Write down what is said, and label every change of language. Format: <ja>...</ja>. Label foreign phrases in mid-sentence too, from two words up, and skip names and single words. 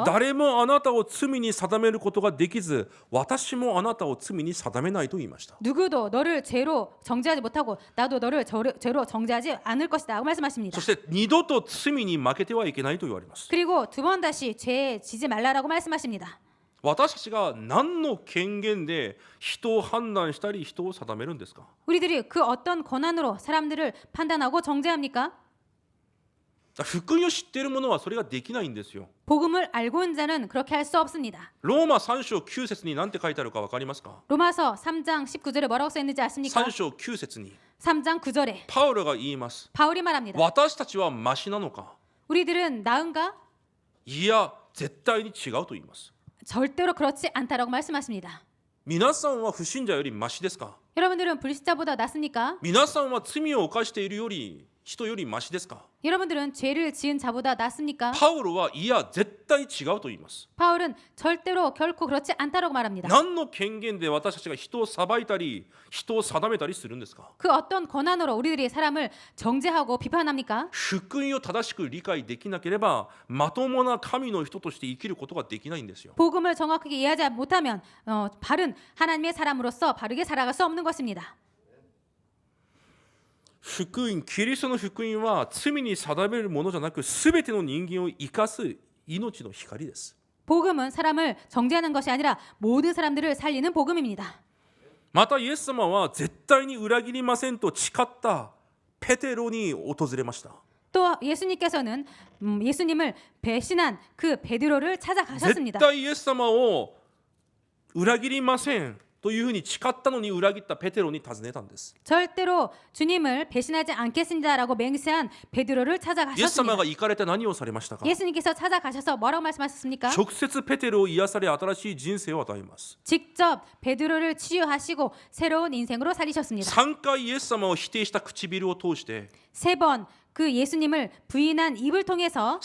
<ja>誰もあなたを罪に定めることができず私もあなたを罪に定めないと言いました。</ja> <ko>누구도 너를 죄로 정죄하지 못하고 나도 너를 죄로 정죄하지 않을 것이다 하고 말씀하십니다.</ko> <ja>そして二度と罪に負けてはいけないと言われます。</ja> <ko>그리고 두 번 다시 죄에 지지 말라라고 말씀하십니다.</ko> <ja>私たちが何の権限で人を判断したり人を定めるんですか？</ja> <ko>우리들이 그 어떤 권한으로 사람들을 판단하고 정죄합니까?</ko> <ja>福音を知っている者はそれができないんですよ。</ja> <ko>복음을 알고 있는 자는 그렇게 할 수 없습니다.</ko> <ja>ローマ3章9節に何て書いてあるか分かりますか？</ja> <ko>로마서 3장 19절에 뭐라고 써 있는지 아십니까?</ko> <ja>3 章9節に</ja> <ko>3장 9절에</ko> <ja>パウロが言います。</ja> <ko>바울이 말합니다.</ko> <ja>私たちはマシなのか？</ja> <ko>우리들은 나은가?</ko> <ja>いや絶対に違うと言います。</ja> <ko>절대로 그렇지 않다라고 말씀하십니다.</ko> <ja>皆さんは不信者よりマシですか？</ja> <ko>여러분들은 불신자보다 낫습니까?</ko> <ja>皆さんは罪を犯しているより人よりマシですか？</ja> <ko>여러분들은 죄를 지은 자보다 낫습니까?</ko> <ja>パウロはいや絶対違うと言います。</ja> <ko>바울은 절대로 결코 그렇지 않다라고 말합니다.</ko> <ja>何の権限で私たちが人を裁いたり人を定めたりするんですか？</ja> <ko>그 어떤 권한으로 우리들이 사람을 정죄하고 비판합니까?</ko> <ja>福音を正しく理解できなければまともな神の人として生きることができないんですよ。</ja> <ko>복음을 정확하게 이해하지 못하면 바른 하나님의 사람으로서 바르게 살아갈 수 없는 것입니다.</ko> <ja>福音、キリストの福音は罪に定めるものじゃなく全ての人間を生かす命の光です。</ja> <ko>복음은 사람을 정죄하는 것이 아니라 모든 사람들을 살리는 복음입니다.</ko> <ja>またイエス様は絶対に裏切りませんと誓ったペテロに訪れました。</ja> <ko>또 예수님께서는 예수님을 배신한 그 베드로를</ko> <ja>絶</ja> <ko>찾아가셨습니다.</ko> <ja>対イエス様を裏切りませんというふうに誓ったのに裏切ったペテロに尋ねたんです。</ja> <ko>절대로 주님을 배신하지 않겠습니다라고 맹세한 베드로를</ko> <ja>イエス様</ja> <ko>찾아가셨습니다.</ko> <ja>が行かれて何をされましたか？</ja> <ko>예수님께서 찾아가셔서 뭐라고 말씀하셨습니까?</ko> <ja>直接ペテロを癒され新しい人生を与えます。</ja> <ko>직접 베드로를 치유하시고 새로운 인생으로 살리셨습니다.</ko> <ja>3 回イエス様を否定した唇を通して</ja> <ko>세 번 그 예수님을 부인한 입을 통해서</ko>